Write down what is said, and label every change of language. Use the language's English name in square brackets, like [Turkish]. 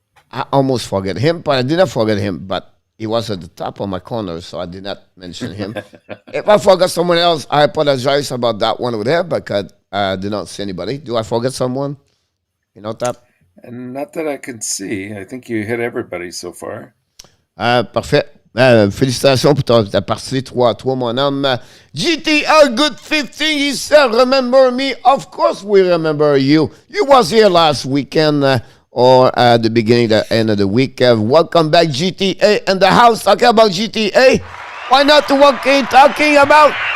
[English] I almost forget him, but I did not forget him. But he was at the top of my corner, so I did not mention him. If I forgot someone else, I apologize about that one over there because I did not see anybody. Do I forget someone? You know that? And not that I can see. I think you hit everybody so far. [French] Parfait. Félicitations pour ta partie 3-3, mon homme. [English] GTL Good 15, he said, remember me? Of course we remember you. You was here last weekend. Or at the beginning, the end of the week. Welcome back, GTA in the house. Talking about GTA. Why not talking about?